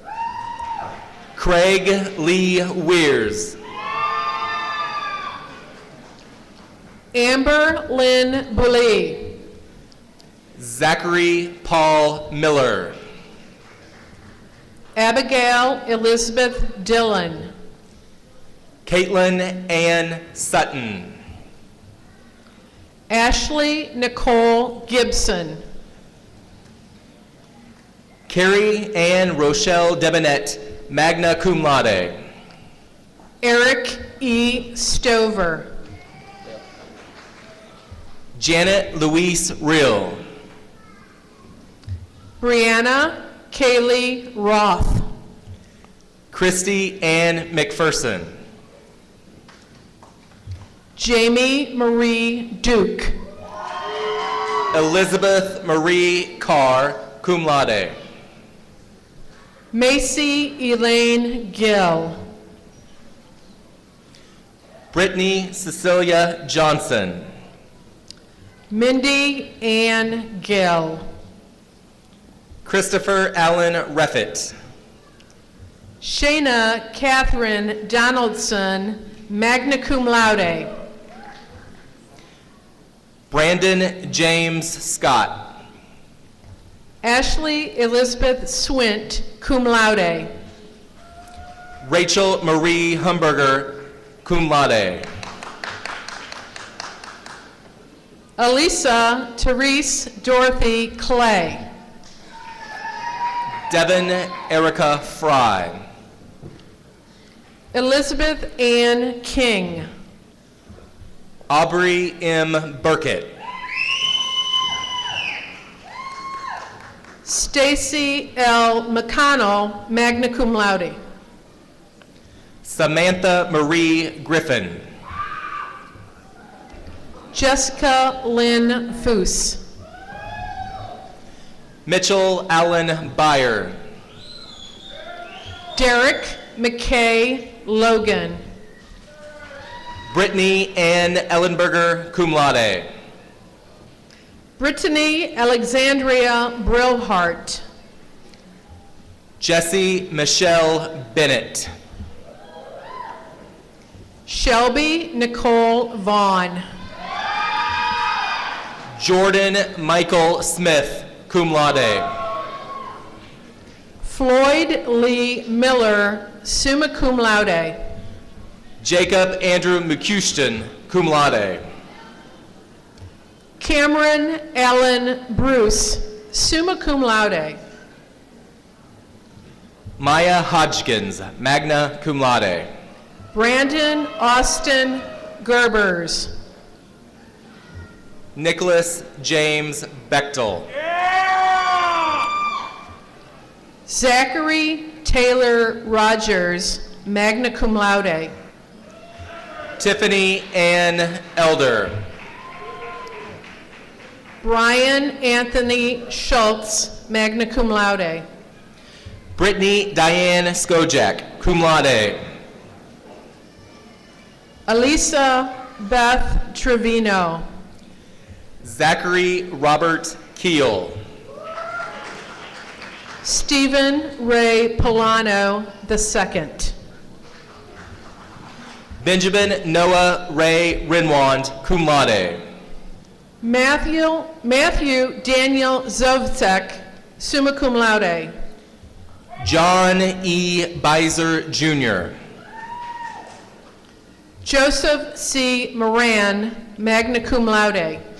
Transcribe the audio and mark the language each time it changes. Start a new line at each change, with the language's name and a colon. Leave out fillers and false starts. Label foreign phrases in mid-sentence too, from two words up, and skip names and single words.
English: Craig Lee Weirs. Amber Lynn Bully. Zachary Paul Miller. Abigail Elizabeth Dillon. Caitlin Ann Sutton. Ashley Nicole Gibson. Carrie Ann Rochelle Debonet,
Latin: magna cum laude.
English: Eric E. Stover. Janet Louise Rill. Brianna Kaylee Roth. Christy Ann McPherson. Jamie Marie Duke. Elizabeth Marie Carr,
Latin: cum laude.
English: Macy Elaine Gill. Brittany Cecilia Johnson. Mindy Ann Gill. Christopher Allen Reffett. Shayna Catherine Donaldson,
Latin: magna cum laude.
English: Brandon James Scott. Ashley Elizabeth Swint,
Latin: cum laude.
English: Rachel Marie Humberger,
Latin: cum laude.
English: Elisa Therese Dorothy Clay. Devin Erica Fry. Elizabeth Ann King. Aubrey M. Burkett. Stacy L. McConnell,
Latin: magna cum laude.
English: Samantha Marie Griffin. Jessica Lynn Foose. Mitchell Allen Byer. Derek McKay Logan. Brittany Ann Ellenberger,
Latin: cum laude.
English: Brittany Alexandria Brillhart. Jesse Michelle Bennett. Shelby Nicole Vaughn. Jordan Michael Smith,
Latin: cum laude.
English: Floyd Lee Miller,
Latin: summa cum laude.
English: Jacob Andrew McCushton,
Latin: cum laude.
English: Cameron Allen Bruce,
Latin: summa cum laude.
English: Maya Hodgkins,
Latin: magna cum laude.
English: Brandon Austin Gerbers. Nicholas James Bechtel. Zachary Taylor Rogers,
Latin: magna cum laude.
English: Tiffany Ann Elder. Brian Anthony Schultz,
Latin: magna cum laude.
English: Brittany Diane Skojak,
Latin: cum laude.
English: Elisa Beth Trevino. Zachary Robert Keel. Stephen Ray Polano II. Benjamin Noah Ray Renwand,
Latin: cum laude.
English: Matthew Daniel Zovcek,
Latin: summa cum laude.
English: John E. Beiser, Jr. Joseph C. Moran,
Latin: magna cum laude.